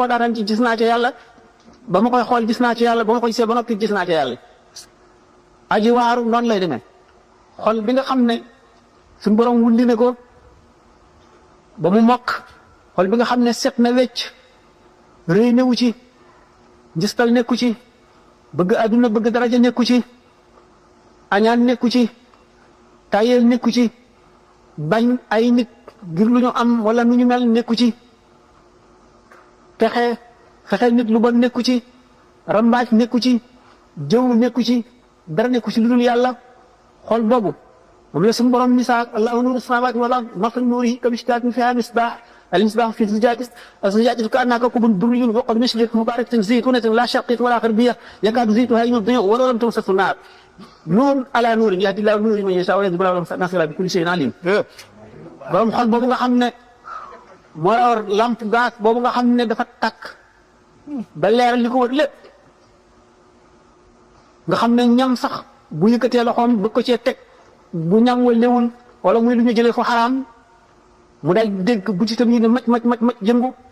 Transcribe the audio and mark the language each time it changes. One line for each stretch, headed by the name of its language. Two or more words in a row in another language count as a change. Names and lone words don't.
Wolof: daataan ci gis naa ca yàlla ba ma koy xool gis naa ca yàlla ba ma ko gisee ba noppi gis naa ca yàlla aji waaru noonu lay demee xol bi nga xam ne suñu borom wulli ne ko ba mu mokk xol bi nga xam ne set na wecc rëy newu ci gistal nekku ci bëgg àdduna bëgg daraja nekku ci añaan nekku ci tayel nekku ci bañ ay nit ngir lu ñu am wala nu ñu mel nekku ci fexe nit lu bon nekku ci rambaaj nekku ci jëw nekku ci dara nekku ci lu dul yàlla xol boobu moom la suñu borom misaal
Arabic: الله نور السماوات والأرض مثل نوره كمشكاة فيها مصباح المصباح في الزجاجة كأنها كوكب دري يوقد من شجرة مباركة زيتونة لا شرقية ولا غربية يكاد زيتها يضيء ولو لم تمسسه النار نور على نور يهدي الله نور من يشاء ويهدي الله الناس بكل شيء عليم
Wolof: borom xol boobu nga xam ne moo yor lampe gaz boobu nga xam ne dafa takk ba leeral li ko wër lépp nga xam ne ñam sax bu yëkkatee loxoom bëgg ko cee teg bu ñam wa lewul wala muy lu ñu jëlee fu xaraam mu daal dégg bu ci tam yi ne mac yëngu